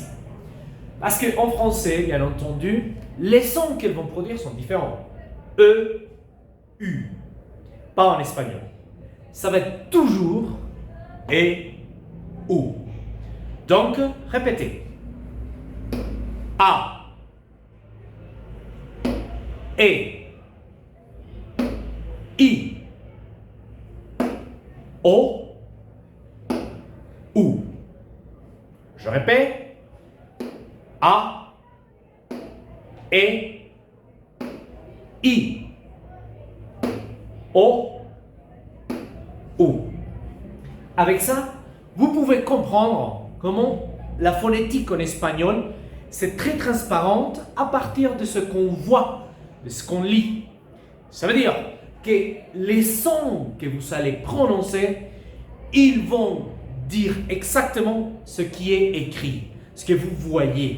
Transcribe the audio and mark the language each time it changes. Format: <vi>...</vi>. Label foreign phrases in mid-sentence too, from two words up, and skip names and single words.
<fr>Parce qu'en français, bien entendu, les sons qu'elles vont produire sont différents. E, U. Pas en espagnol. Ça va être toujours E, U. Donc, répétez. A. E. I. O. U. Je répète. A. E. I. O. U. Avec ça, vous pouvez comprendre comment la phonétique en espagnol, c'est très transparente à partir de ce qu'on voit, de ce qu'on lit. Ça veut dire que les sons que vous allez prononcer, ils vont dire exactement ce qui est écrit, ce que vous voyez.</fr>